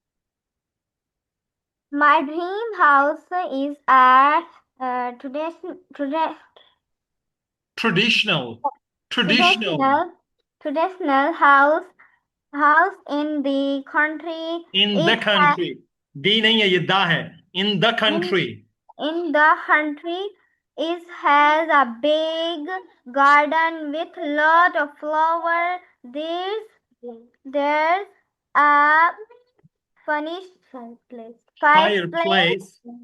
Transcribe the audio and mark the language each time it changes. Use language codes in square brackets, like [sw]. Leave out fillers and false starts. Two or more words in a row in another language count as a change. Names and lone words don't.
[en] My dream house is a traditional traditional house in the country. in the country. [hi] दी नहीं है, ये दा है. [en] in the country. In the country it has a big garden with lot of flowers. There's a furnished fireplace. Fireplace.